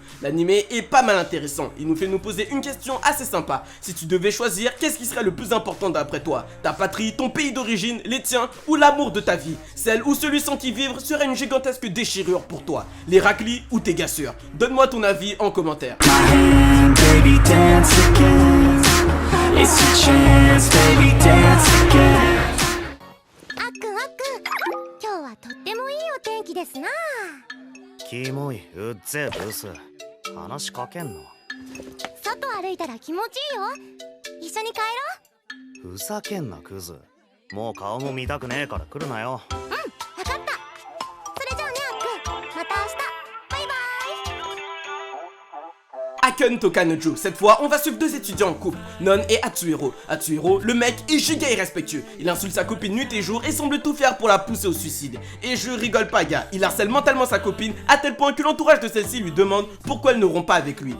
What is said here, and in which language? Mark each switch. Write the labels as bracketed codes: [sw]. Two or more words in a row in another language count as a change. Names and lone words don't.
[fr] L'animé est pas mal intéressant, il nous fait nous poser une question assez sympa. Si tu devais choisir, qu'est-ce qui serait le plus important d'après toi? Ta patrie, ton pays d'origine, les tiens ou l'amour de ta vie? Celle ou celui sans qui vivre serait une gigantesque déchirure pour toi. Les raclis ou tes gassures? Donne-moi ton avis en commentaire. [en] It's your chance, baby, dance again. [ja] あっくんあっくん、今日はとってもいいお天気ですな。キモい、うっぜえブス。話しかけんの。外歩いたら気持ちいいよ。一緒に帰ろう。ふざけんなクズ。もう顔も見たくねえから来るなよ。うん、わかった。それじゃあねあっくん、また明日。バイバイ。 [fr] Aken Tokanojo, cette fois on va suivre deux étudiants en couple, Non et Atsuhiro. Atsuhiro, le mec est giga irrespectueux, il insulte sa copine nuit et jour et semble tout faire pour la pousser au suicide. Et je rigole pas gars, il harcèle mentalement sa copine à tel point que l'entourage de celle-ci lui demande pourquoi elle ne rompt pas avec lui.